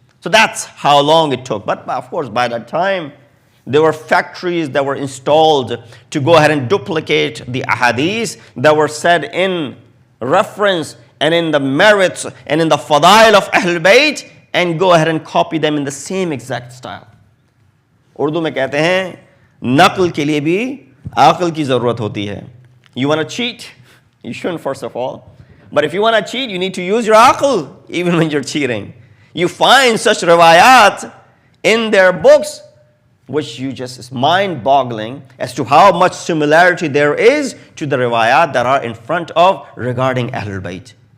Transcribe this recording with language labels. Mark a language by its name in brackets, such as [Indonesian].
[English] So that's how long it took. But of course, by that time, there were factories that were installed to go ahead and duplicate the ahadith that were said in reference and in the merits and in the fadail of Ahlul Bayt, and go ahead and copy them in the same exact style. [Hindi] Urdu में कहते हैं, नक़ल के लिए भी अक़ल की ज़रूरत होती है. [English] You want to cheat? You shouldn't, first of all. But if you want to cheat, you need to use your aql, even when you're cheating. You find such riwayat in their books, which you just is mind-boggling as to how much similarity there is to the riwayat that are in front of regarding Ahlul Bayt.